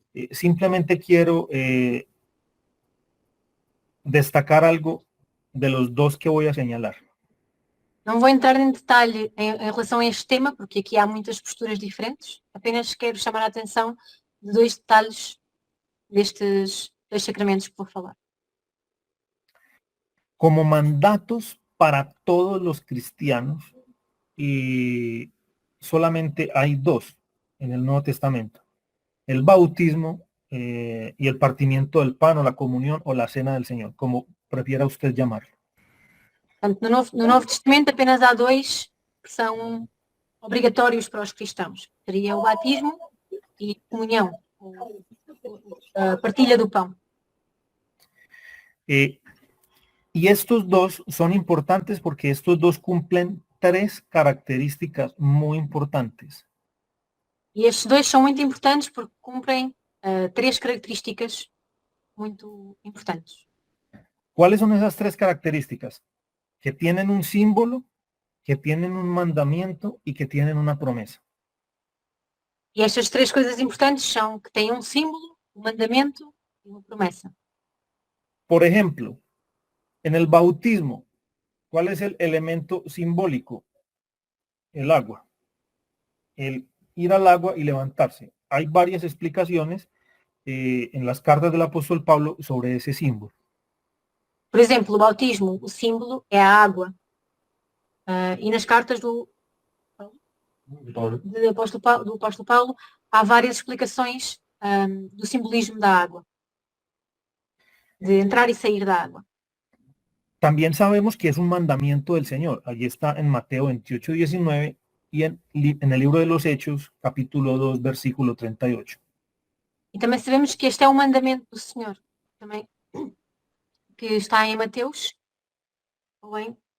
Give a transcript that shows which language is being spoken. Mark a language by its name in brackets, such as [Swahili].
[Spanish] Simplemente quiero destacar algo de los dos que voy a señalar. [Portuguese] Não vou entrar em detalhe em relação a este tema, porque aqui há muitas posturas diferentes. Apenas quero chamar a atenção de dois detalhes destes dois sacramentos que vou falar. [Spanish] Como mandatos para todos los cristianos, y solamente hay dos en el Nuevo Testamento: el bautismo y el partimiento del pan, o la comunión, o la cena del Señor, como prefiera usted llamarlo. [Portuguese] Portanto, no Novo Testamento apenas há dois que são obrigatórios para os cristãos. Seria o batismo e a comunhão, a partilha do pão. [Spanish] Y estos dos son importantes porque estos dos cumplen tres características muy importantes. [Portuguese] E estes dois são muito importantes porque cumprem três características muito importantes. [Spanish] ¿Cuáles son esas tres características? Que tienen un símbolo, que tienen un mandamiento y que tienen una promesa. [Portuguese] E estas três coisas importantes são que têm um símbolo, um mandamento e uma promessa. [Spanish] Por ejemplo, en el bautismo, ¿cuál es el elemento simbólico? El agua. El ir al agua y levantarse. Hay varias explicaciones en las cartas del apóstol Pablo sobre ese símbolo. [Portuguese] Por exemplo, o bautismo, o símbolo é a água. E nas cartas do apóstolo Paulo há várias explicações do simbolismo da água. [Spanish] De entrar y salir de agua. También sabemos que es un mandamiento del Señor. Allí está en Mateo 28:19 y en el libro de los Hechos, capítulo 2, versículo 38. [Portuguese] E também sabemos que este é um mandamento do Senhor, também, que está em Mateus, ou em...